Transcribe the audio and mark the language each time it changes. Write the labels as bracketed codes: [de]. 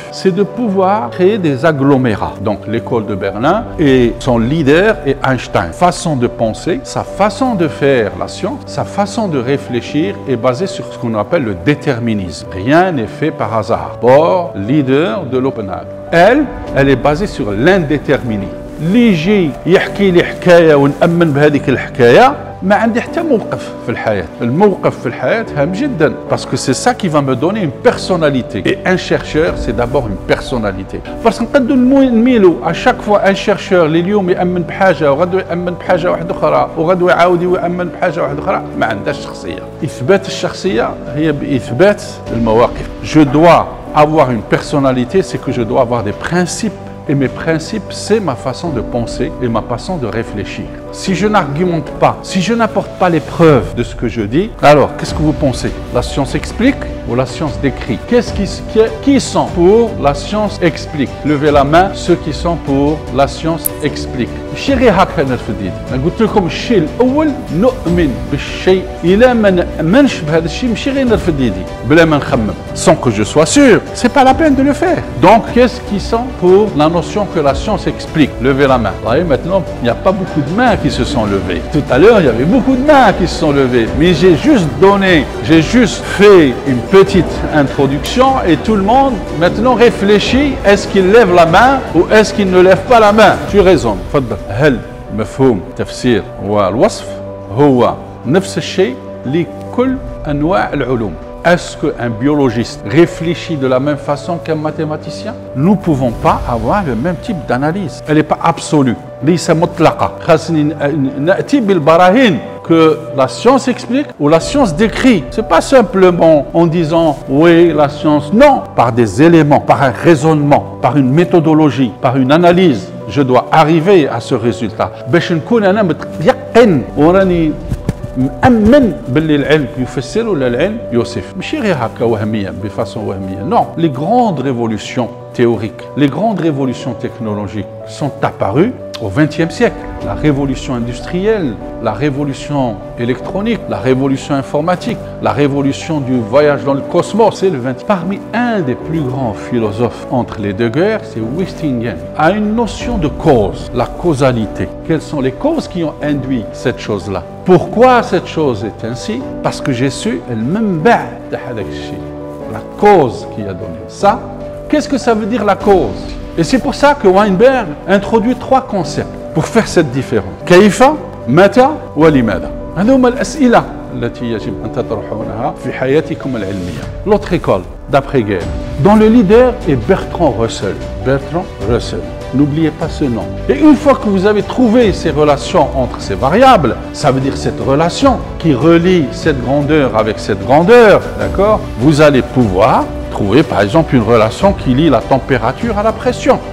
[fr] C'est de pouvoir créer des agglomérats. Donc l'école de Berlin et son leader est Einstein. Façon de penser, sa façon de faire la science, sa façon de réfléchir est basée sur ce qu'on appelle le déterminisme. Rien n'est fait par hasard. Or, leader de l'Oppenheim. Elle est basée sur l'indéterminé. [ar] اللي يجي يحكي لي حكايه ونأمن بهذيك الحكايه ما عندي حتى موقف في الحياه. الموقف في الحياه هام جدا [fr] parce que c'est ça qui va me donner une personnalité. Et un chercheur c'est d'abord une personnalité. parce que [ar] نقدروا نميلوا [fr] à chaque fois un chercheur [ar] اللي اليوم يأمن بحاجه وغدوه يأمن بحاجه واحده اخرى وغدوه يعاود يأمن بحاجه واحده اخرى ما عندهاش شخصيه. اثبات الشخصيه هي باثبات المواقف. [fr] Je dois avoir une personnalité, c'est que je dois avoir des principes. Et mes principes, c'est ma façon de penser et ma façon de réfléchir. Si je n'argumente pas, si je n'apporte pas les preuves de ce que je dis, alors qu'est-ce que vous pensez? La science explique ou la science décrit? Qui sont pour la science explique? Levez la main ceux qui sont pour la science explique. [ar] ماشي غير هكا نرفد يدي، انا قلت لكم الشيء الاول نؤمن بالشيء، الا ما نامنش بهذا الشيء ماشي غير نرفد يدي بلا ما نخمم. [fr] Sans que je sois sûr, c'est pas la peine de le faire. Donc qu'est-ce qui sont pour la notion que la science explique? Levez la main. Vous voyez, maintenant il n'y a pas beaucoup de mains qui se sont levées. Tout à l'heure il y avait beaucoup de mains qui se sont levées, mais j'ai juste fait une petite introduction et tout le monde maintenant réfléchit, est-ce qu'il lève la main ou est-ce qu'il ne lève pas la main? Tu raisonnes. [ar] هل مفهوم تفسير والوصف هو نفس الشيء لكل أنواع العلوم؟ [fr] Est-ce qu'un biologiste réfléchit de la même façon qu'un mathématicien? Nous ne pouvons pas avoir le même type d'analyse. Elle n'est pas absolue. [ar] ليس مطلقة. خاصني نأتي بالبراهين [fr] que la science explique ou la science décrit. C'est pas simplement en disant oui la science. Non, par des éléments, par un raisonnement, par une méthodologie, par une analyse. Je dois arriver à ce résultat. [ar] باش نكون أنا متيقن وراني مأمن باللي العلم يفسر ولا العلم يوصف. ماشي غير هكا وهمية بفاçon وهمية. [fr] Non, les grandes révolutions théoriques, les grandes révolutions technologiques sont apparues au XXe siècle. La révolution industrielle, la révolution électronique, la révolution informatique, la révolution du voyage dans le cosmos, c'est le 20e. Parmi un des plus grands philosophes entre les deux guerres, c'est Westingen, a une notion de cause, la causalité. Quelles sont les causes qui ont induit cette chose-là? Pourquoi cette chose est ainsi? Parce que j'ai su la cause qui a donné ça. Qu'est-ce que ça veut dire la cause? Et c'est pour ça que Weinberg introduit 3 concepts pour faire cette différence. [ar] كيف, متى, ولماذا. هذه هما الأسئلة التي يجب أن تطرحونها في حياتكم العلمية. [fr] L'autre école d'après-guerre, dont le leader est Bertrand Russell. Bertrand Russell. N'oubliez pas ce nom. Et une fois que vous avez trouvé ces relations entre ces variables, ça veut dire cette relation qui relie cette grandeur avec cette grandeur, d'accord? Vous allez pouvoir trouver par exemple une relation qui lie la température à la pression.